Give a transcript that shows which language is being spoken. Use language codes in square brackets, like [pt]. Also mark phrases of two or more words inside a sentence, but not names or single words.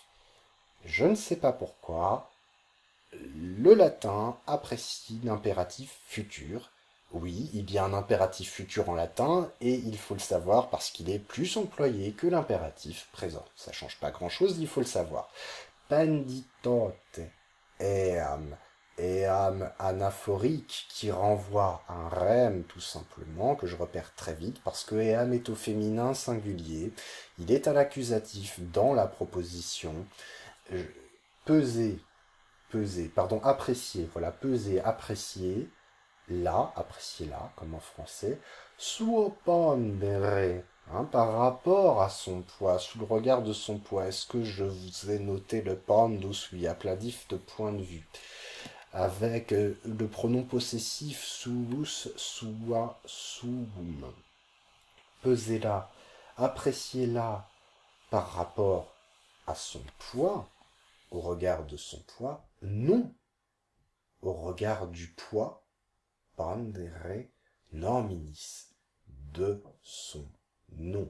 [fr] Je ne sais pas pourquoi, le latin apprécie l'impératif futur. Oui, il y a un impératif futur en latin et il faut le savoir parce qu'il est plus employé que l'impératif présent. Ça change pas grand-chose, il faut le savoir. [la] Penditote. [fr] Eam anaphorique qui renvoie à un rem tout simplement, que je repère très vite, parce que eam est au féminin singulier, il est à l'accusatif dans la proposition. Apprécier, voilà, peser, apprécier là, comme en français, [la] suo pondere, [fr] par rapport à son poids, sous le regard de son poids. Est-ce que je vous ai noté le pandus, oui, appladif de point de vue, avec le pronom possessif [la] suus, sua, suum. [fr] Pesez-la, appréciez-la par rapport à son poids, au regard de son poids, non au regard du poids, [la] pandere nominis, [fr] de son nom.